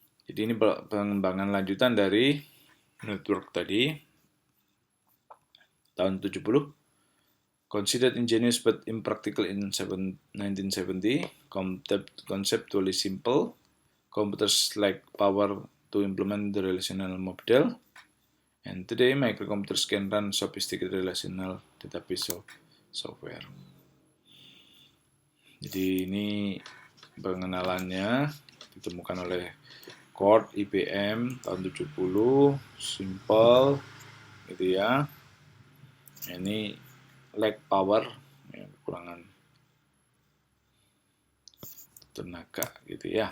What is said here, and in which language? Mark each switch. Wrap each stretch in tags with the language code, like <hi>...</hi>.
<id>Jadi ini pengembangan lanjutan dari network tadi tahun 70.</id> <en>Considered ingenious but impractical in 1970, conceptually simple, computers lack power to implement the relational model, and today microcomputers can run sophisticated relational database software.</en> <id>Jadi ini pengenalannya ditemukan oleh Cord IBM tahun 70, simple gitu ya. Ini</id> <en>lack power,</en> <id>ya, kekurangan tenaga gitu ya.</id>